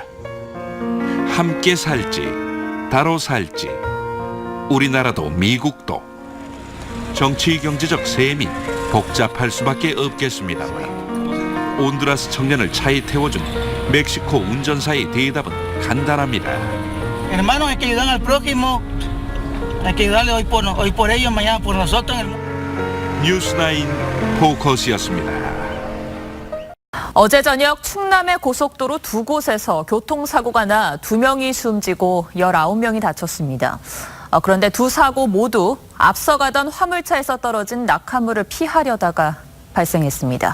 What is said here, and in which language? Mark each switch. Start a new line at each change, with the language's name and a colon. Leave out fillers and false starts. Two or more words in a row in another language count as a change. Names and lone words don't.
Korean: 함께 살지, 다로 살지, 우리나라도 미국도 정치 경제적 셈이 복잡할 수밖에 없겠습니다만 온두라스 청년을 차에 태워준 멕시코 운전사의 대답은 간단합니다.
Spanish: Hermano, hay que ayudar al prójimo. Hay que ayudarle hoy por ellos, mañana por nosotros.
Korean: 뉴스9 포커스였습니다. 어제 저녁 충남의 고속도로 두 곳에서 교통사고가 나 2명이 숨지고 19명이 다쳤습니다. 그런데 두 사고 모두 앞서가던 화물차에서 떨어진 낙하물을 피하려다가 발생했습니다.